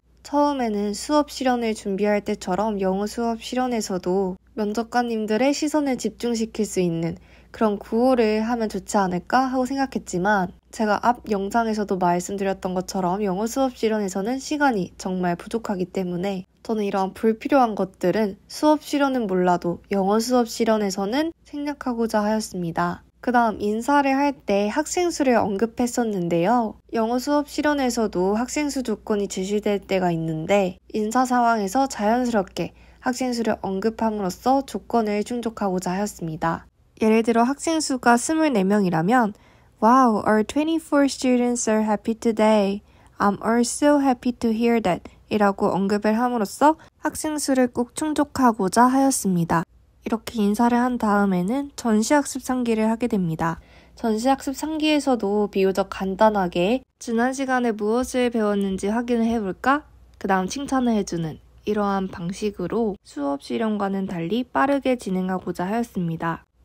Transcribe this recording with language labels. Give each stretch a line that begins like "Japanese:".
Korean: 처음에는 수업 실현을 준비할 때처럼 영어 수업 실현에서도 면접관님들의 시선을 집중시킬 수 있는 그런 구호를 하면 좋지 않을까 하고 생각했지만 제가 앞 영상에서도 말씀드렸던 것처럼 영어 수업 실현에서는 시간이 정말 부족하기 때문에 저는 이러한 불필요한 것들은 수업 실현은 몰라도 영어 수업 실현에서는 생략하고자 하였습니다. 그 다음 인사를 할 때 학생 수를 언급했었는데요. 영어 수업 실현에서도 학생 수 조건이 제시될 때가 있는데 인사 상황에서 자연스럽게 학생 수를 언급함으로써 조건을 충족하고자 하였습니다. 예를 들어 학생 수가 24명이라면
English: Wow, our 24 students are happy today. I'm also happy to hear that.
Korean: 이라고 언급을 함으로써 학생 수를 꼭 충족하고자 하였습니다. 이렇게 인사를 한 다음에는 전시학습 상기를 하게 됩니다. 전시학습 상기에서도 비교적 간단하게 지난 시간에 무엇을 배웠는지 확인을 해볼까? 그 다음 칭찬을 해주는 이러한 방식으로 수업 실현과는 달리 빠르게 진행하고자 하였습니다.